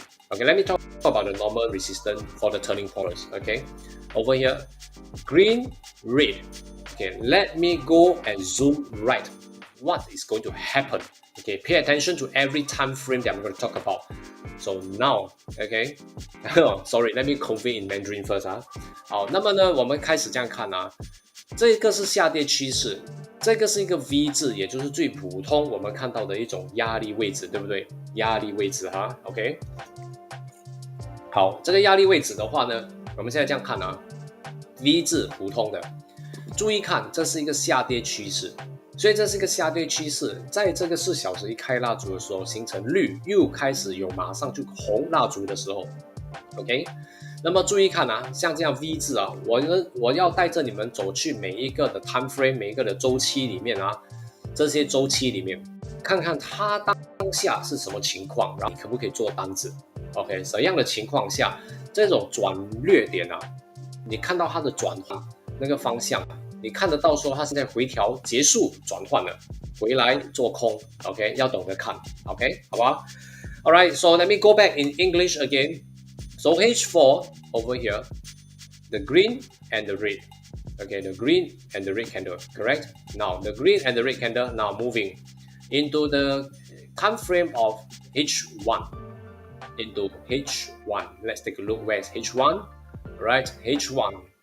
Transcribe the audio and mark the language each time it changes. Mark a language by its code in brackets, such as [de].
[en] Okay, let me talk about the normal resistance for the turning points. Okay, over here, green, red. Okay, let me go and zoom right. What is going to happen? Okay, pay attention to every time frame that I'm going to talk about. So now, okay, sorry, let me convey in Mandarin first 啊。 [zh] 好，那么呢，我们开始这样看啊，这个是下跌趋势。这个是一个 V 字，也就是最普通我们看到的一种压力位置，对不对？压力位置哈 ，OK。好，这个压力位置的话呢，我们现在这样看啊 ，V 字普通的，注意看，这是一个下跌趋势，所以这是一个下跌趋势，在这个4小时一开蜡烛的时候，形成绿，又开始有马上就红蜡烛的时候 ，OK。那么注意看啊，像这样 V 字啊，我要带着你们走去每一个的 time frame， 每一个的周期里面啊，这些周期里面，看看它当下是什么情况，然后你可不可以做单子 ？OK， 怎样的情况下，这种转略点啊，你看到它的转换那个方向，你看得到说它现在回调结束转换了，回来做空 ，OK， 要懂得看 ，OK， 好吧 ？ [en] All right, so let me go back in English again. So H4 over here, the green and the red. Okay, the green and the red candle, correct? Now the green and the red candle now moving into the time frame of H1. Into H1. Let's take a look. Where's H1? Right, H1.